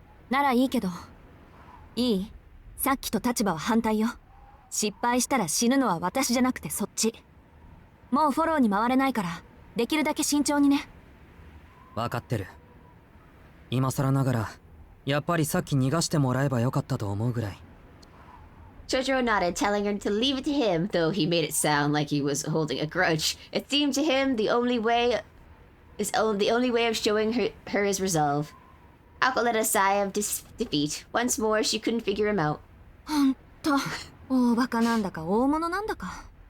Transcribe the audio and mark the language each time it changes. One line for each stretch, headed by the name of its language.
Japanese: ならいいけど。いい？さっきと立場は反対よ。失敗したら死ぬのは私じゃなくてそっち。もうフォローに回れないから、できるだけ慎重にね。分かってる。今更ながら、やっぱりさっき逃がしてもらえばよかったと思うぐらい。
English: Shojiro nodded, telling her to leave it to him, though he made it sound like he was holding a grudge. It seemed to him the only way of showing her his resolve. Aoko let a sigh of defeat. Once more, she couldn't figure him out.
Japanese: ほんと、大バカなんだか大物なんだか。